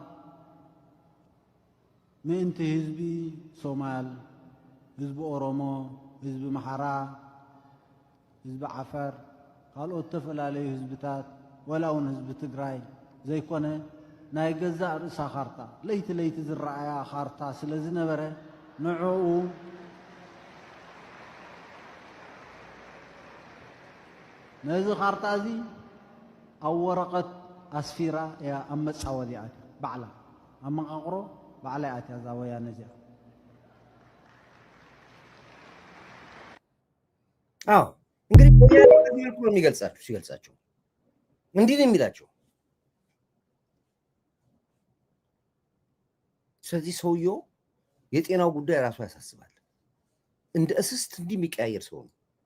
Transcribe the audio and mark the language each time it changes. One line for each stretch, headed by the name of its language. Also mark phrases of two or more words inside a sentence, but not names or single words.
Tigrinya: ምእንቲ ህዝቢ ሶማል፣ ህዝቢ ኦሮሞ፣ ህዝቢ መሓራ፣ ህዝቢ ዓፈር ካልኦት ተፈላለዩ ህዝብታት ወላ እውን ህዝቢ ትግራይ ዘይኮነ ናይ ገዛእ ርእሳ ካርታ ለይቲ ለይቲ ዝረኣያ ካርታ ስለ ዝነበረ ንዕኡ ነዚ ካርታ እዚ ኣብ ወረቐት ኣስፊራ እያ ኣብ መፃወት እያ ባዕላ ኣብ መቃቕሮ ባዕላ እያ እዛ ወያነ እዚኣ።
Amharic: አዎ እንግዲህ ወያኔ ነው የሚገልጻቸው ሲገልጻቸው እንዲህ ነው የሚላቸው። ስለዚህ ሰውየው የጤናው ጉዳይ ራሱ ያሳስባል። እንደ እስስት እንዲህ የሚቀያየር ሰው ነው።